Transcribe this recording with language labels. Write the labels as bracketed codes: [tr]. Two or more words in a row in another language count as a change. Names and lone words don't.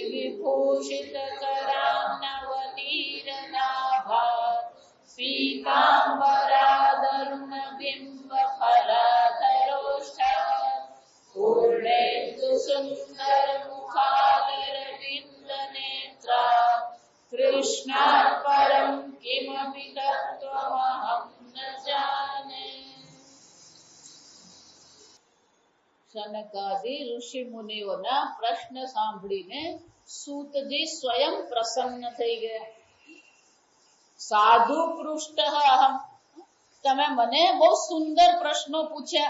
[sa] विभूषितकरान्नवनीरनाभा पीताम्बरादरुणबिम्बफलाधरोष्ठा पूर्णेन्दुसुन्दरमुखादरविन्दनेत्रा कृष्णात् परं किमपि तत्त्वमहं न जाने। [gu] સનકાદિ ઋષિ મુનિઓના પ્રશ્ન સાંભળીને સૂતજી સ્વયં પ્રસન્ન થઈ ગયા. [sa] साधु पृष्ठ अहम, [gu] તમે મને બહુ સુંદર પ્રશ્નો પૂછ્યા.